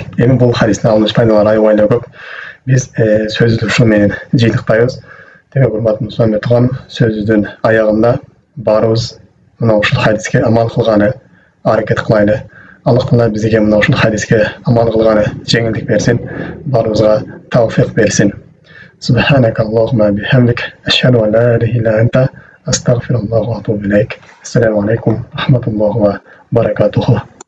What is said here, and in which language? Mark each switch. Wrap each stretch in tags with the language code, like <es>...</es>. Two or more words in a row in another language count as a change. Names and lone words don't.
<ky>Эми бул хадистен алыныш пайдалар аябай көп. Биз сөздү ушул менен жыйынтыктайбыз. Демек урматтуу мусулман туганым, сөзүбүздүн аягында баарыбыз мына ушул хадиске амал кылганы аракет кылайлы. Аллах Таала бизге мына ушул хадиске амал кылганы жеңилдик берсин, баарыбызга тавфик берсин.</ky> <ar>سبحانك اللهم بحمدك، أشهد أن لا إله إلا أنت، أستغفر الله وأتوب إليك. السلام عليكم ورحمة الله وبركاته.</ar>